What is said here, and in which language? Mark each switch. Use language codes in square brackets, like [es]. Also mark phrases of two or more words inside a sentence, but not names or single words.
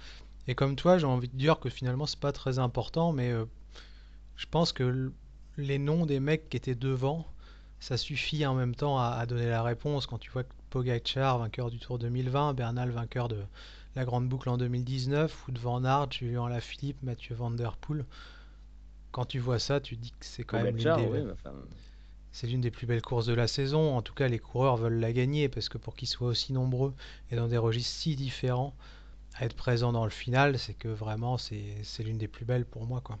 [fr] Et comme toi, j'ai envie de dire que finalement, c'est pas très important, mais je pense que les noms des mecs qui étaient devant, ça suffit en même temps à donner la réponse. Quand tu vois que Pogacar, vainqueur du Tour 2020, Bernal, vainqueur de la Grande Boucle en 2019, ou de Van Aert, Julien Alaphilippe, Mathieu Van Der Poel, quand tu vois ça, tu te dis que c'est quand même Pogacar, oui, enfin, c'est l'une des plus belles courses de la saison. En tout cas, les coureurs veulent la gagner parce que pour qu'ils soient aussi nombreux et dans des registres si différents, à être présents dans le final, c'est que vraiment c'est l'une des plus belles pour moi, quoi.